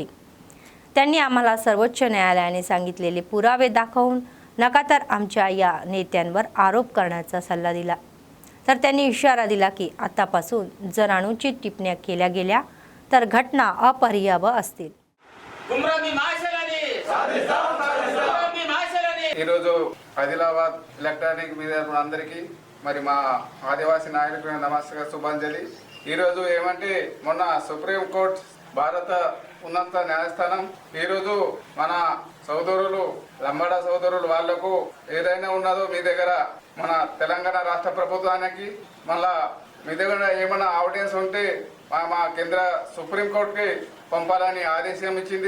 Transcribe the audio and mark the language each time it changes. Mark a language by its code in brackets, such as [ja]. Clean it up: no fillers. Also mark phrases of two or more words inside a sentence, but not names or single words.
[mr] त्यांनी आम्हाला सर्वोच्च न्यायालयाने सांगितलेले पुरावे दाखवून नका तर आमच्या या नेत्यांवर आरोप करण्याचा सल्ला दिला। तर त्यांनी इशारा दिला की आतापासून जर अनुचित टिप्पण्या केल्या गेल्या तर घटना अपरिहार्य असतील। [te] ఈరోజు ఆదిలాబాద్ ఎలక్ట్రానిక్ మీడియా అందరికీ మరి మా ఆదివాసీ నాయకులకు నమస్కారం శుభాంజలి। ఈరోజు ఏమంటే మొన్న సుప్రీం కోర్టు భారత ఉన్నత న్యాయస్థానం ఈరోజు మన సోదరులు లంబాడ సోదరులు వాళ్లకు ఏదైనా ఉన్నదో మీ దగ్గర మన తెలంగాణ రాష్ట్ర ప్రభుత్వానికి మళ్ళా మీ దగ్గర ఏమైనా ఆవిడెన్స్ ఉంటే మా కేంద్ర సుప్రీం కోర్టుకి పంపాలని ఆదేశం ఇచ్చింది।